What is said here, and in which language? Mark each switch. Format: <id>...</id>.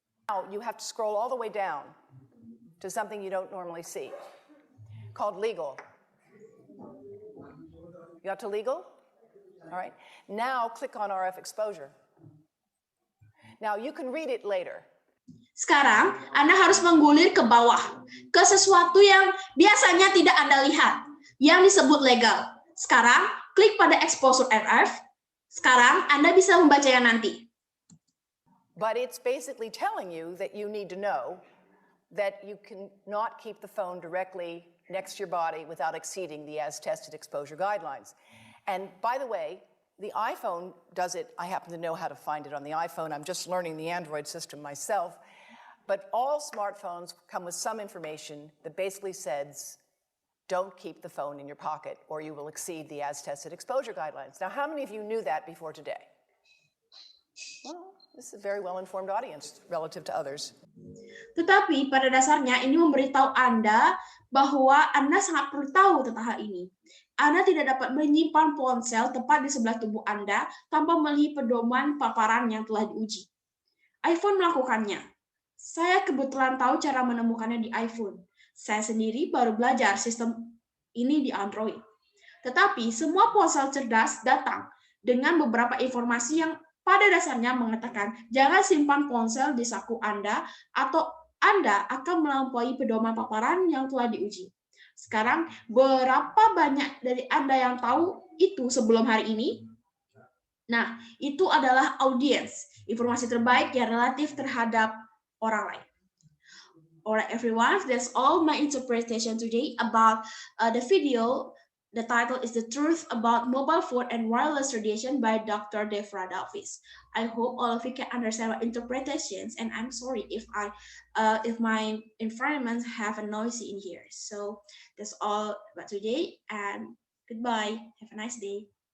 <en>Now you have to scroll all the way down to something you don't normally see, called legal. You got to legal? All right. Now click on RF exposure. Now you can read it later.</en> <id>Sekarang Anda harus menggulir ke bawah, ke sesuatu yang biasanya tidak Anda lihat, yang disebut legal. Sekarang klik pada exposure RF. Sekarang Anda bisa membacanya nanti.</id> <en>But it's basically telling you that you need to know that you cannot keep the phone directly next to your body without exceeding the as-tested exposure guidelines. And by the way, the iPhone does it. I happen to know how to find it on the iPhone. I'm just learning the Android system myself. But all smartphones come with some information that basically says, don't keep the phone in your pocket or you will exceed the as-tested exposure guidelines. Now, how many of you knew that before today? Well, this is a very well-informed audience relative to others.</en> <id>Tetapi pada dasarnya ini memberitahu Anda bahwa Anda sangat perlu tahu tentang hal ini. Anda tidak dapat menyimpan ponsel tepat di sebelah tubuh Anda tanpa melihat pedoman paparan yang telah diuji. iPhone melakukannya. Saya kebetulan tahu cara menemukannya di iPhone. Saya sendiri baru belajar sistem ini di Android. Tetapi semua ponsel cerdas datang dengan beberapa informasi yang pada dasarnya mengatakan jangan simpan ponsel di saku Anda atau Anda akan melampaui pedoman paparan yang telah diuji. Sekarang, berapa banyak dari Anda yang tahu itu sebelum hari ini? Nah, itu adalah audiens, informasi terbaik yang relatif terhadap orang lain.</id> <en>Alright, everyone, that's all my interpretation today about the video. The title is The Truth About Mobile Phone and Wireless Radiation by Dr. Devra Davis. I hope all of you can understand my interpretations, and I'm sorry if my environment have a noisy in here. So that's all about today, and goodbye. Have a nice day.</en>